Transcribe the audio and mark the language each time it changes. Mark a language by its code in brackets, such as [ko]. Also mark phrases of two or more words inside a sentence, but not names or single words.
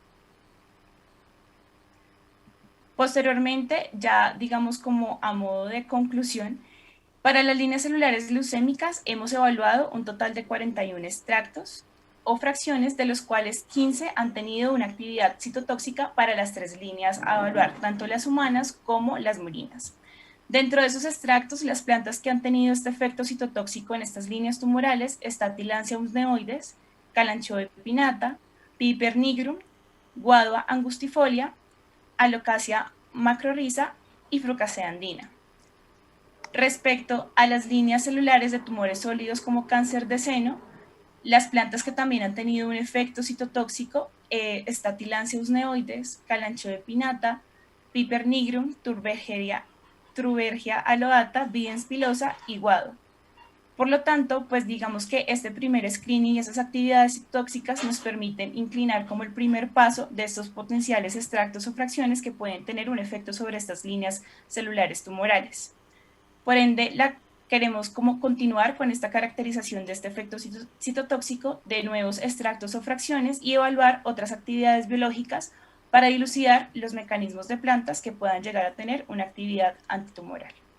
[es] Posteriormente, ya digamos como a modo de conclusión, para las líneas celulares leucémicas hemos evaluado un total de 41 extractos o fracciones, de los cuales 15 han tenido una actividad citotóxica para las 3 líneas a evaluar, tanto las humanas como las murinas. Dentro de esos extractos, las plantas que han tenido este efecto citotóxico en estas líneas tumorales está Tillandsia usneoides, Kalanchoe pinnata, Piper nigrum, Guadua angustifolia, Alocasia macrorhiza y Frucasea andina. Respecto a las líneas celulares de tumores sólidos como cáncer de seno, las plantas que también han tenido un efecto citotóxico está Tillandsia usneoides, Kalanchoe pinnata, Piper nigrum, Trubergia aloata, Bidens pilosa y Guado. Por lo tanto, pues digamos que este primer screening y esas actividades tóxicas nos permiten inclinar como el primer paso de estos potenciales extractos o fracciones que pueden tener un efecto sobre estas líneas celulares tumorales. Por ende, queremos como continuar con esta caracterización de este efecto citotóxico de nuevos extractos o fracciones y evaluar otras actividades biológicas para dilucidar los mecanismos de plantas que puedan llegar a tener una actividad antitumoral.